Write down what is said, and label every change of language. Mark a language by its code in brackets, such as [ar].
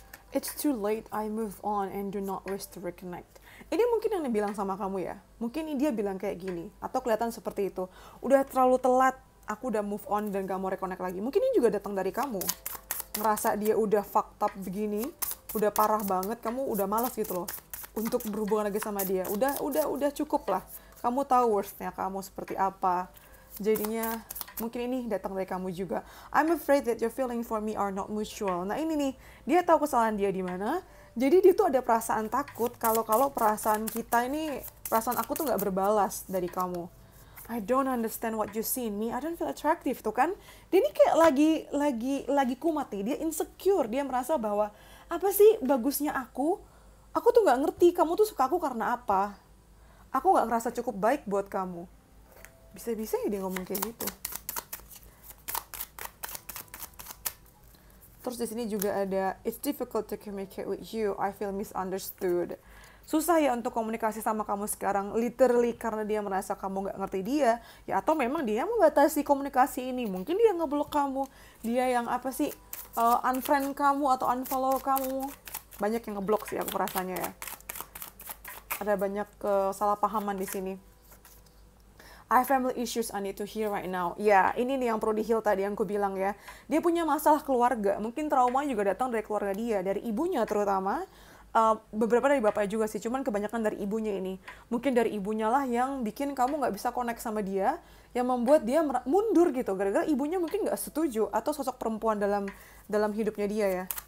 [en] It's too late, I move on and do not wish to reconnect. [id] Ini mungkin yang bilang sama kamu ya. Mungkin dia bilang kayak gini, atau kelihatan seperti itu. Udah terlalu telat, aku udah move on dan gak mau reconnect lagi. Mungkin ini juga datang dari kamu. Ngerasa dia udah fucked up begini, udah parah banget, kamu udah malas gitu loh untuk berhubungan lagi sama dia. Udah cukup lah. Kamu tahu worstnya kamu seperti apa. Jadinya mungkin ini datang dari kamu juga. [en] I'm afraid that your feeling for me are not mutual. [id] Nah ini nih, dia tahu kesalahan dia di mana. Jadi dia tuh ada perasaan takut kalau perasaan kita ini, perasaan aku tuh nggak berbalas dari kamu. [en] I don't understand what you see in me. I don't feel attractive tuh kan. [id] Dia ini kayak lagi kumat nih. Dia insecure. Dia merasa bahwa apa sih bagusnya aku? Aku tuh nggak ngerti kamu tuh suka aku karena apa. Aku nggak ngerasa cukup baik buat kamu. Bisa-bisa ya dia ngomong kayak gitu. [en] Terus di sini juga ada it's difficult to communicate with you. I feel misunderstood. [id] Susah ya untuk komunikasi sama kamu sekarang, literally karena dia merasa kamu nggak ngerti dia, ya atau memang dia membatasi komunikasi ini. Mungkin dia ngeblok kamu, dia yang apa sih, unfriend kamu atau unfollow kamu. Banyak yang ngeblok sih aku rasanya ya. Ada banyak kesalahpahaman di sini. [en] I have family issues I need to heal right now. [id] Ya, ini nih yang perlu di-heal tadi yang aku bilang ya. Dia punya masalah keluarga. Mungkin trauma juga datang dari keluarga dia, dari ibunya terutama. Beberapa dari bapaknya juga sih, cuman kebanyakan dari ibunya ini. Mungkin dari ibunya lah yang bikin kamu nggak bisa connect sama dia, yang membuat dia mundur gitu. Gara-gara ibunya mungkin nggak setuju, atau sosok perempuan dalam hidupnya dia ya.